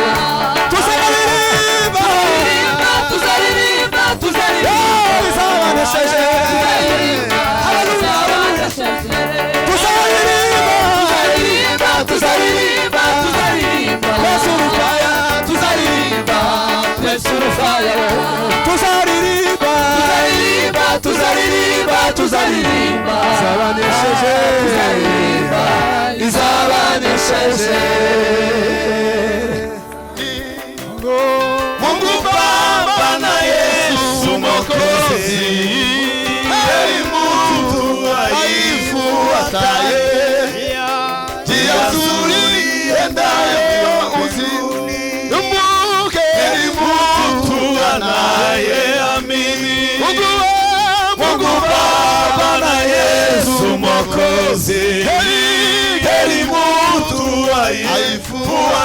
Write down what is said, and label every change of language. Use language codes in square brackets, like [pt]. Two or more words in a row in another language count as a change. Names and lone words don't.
[rn] tuzaririmba zabanesheje Yesu rufaya tuzaririmba zabanesheje izabanesheje [sw] Mungu Baba na Yesu Mwokozi heri mtu aifuataye njia nzuri endayo uzini heri mtu anayeamini Mungu Baba na Yesu Mwokozi heri mtu aifuataye